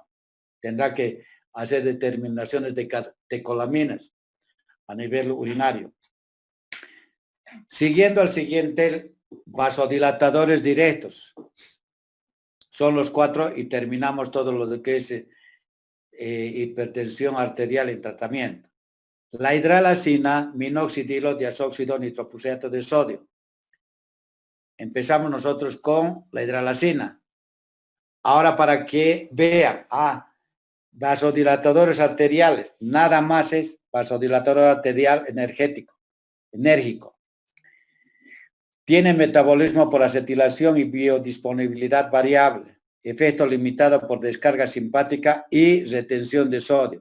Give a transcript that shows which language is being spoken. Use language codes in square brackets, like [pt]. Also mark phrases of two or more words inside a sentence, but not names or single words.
[es] Tendrá que hacer determinaciones de catecolaminas a nivel urinario. Siguiendo al siguiente, vasodilatadores directos. Son los 4 y terminamos todo lo que es hipertensión arterial en tratamiento. La hidralazina, minoxidilo, diazóxido, nitroprusiato de sodio. Empezamos nosotros con la hidralazina. Ahora para que vean, vasodilatadores arteriales, nada más es vasodilatador arterial enérgico. Tiene metabolismo por acetilación y biodisponibilidad variable, efecto limitado por descarga simpática y retención de sodio.